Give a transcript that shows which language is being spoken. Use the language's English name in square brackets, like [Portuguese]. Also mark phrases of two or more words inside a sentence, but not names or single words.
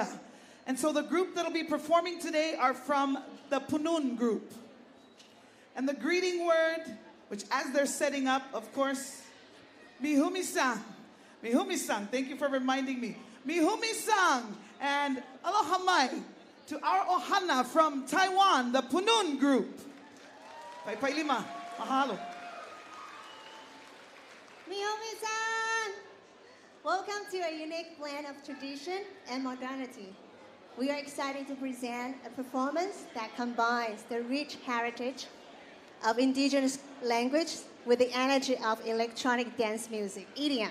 [English] And so the group that'll be performing today are from the Punun group. And the greeting word, which as they're setting up, of course, Mihumi-san. Mihumi-san, thank you for reminding me. Mihumi-san and [Hawaiian] aloha mai [English] to our ohana from Taiwan, the Punun group. [Hawaiian] Pai lima, mahalo. [English] Mihumi-san! Welcome to a unique blend of tradition and modernity. We are excited to present a performance that combines the rich heritage of indigenous language with the energy of electronic dance music, EDM.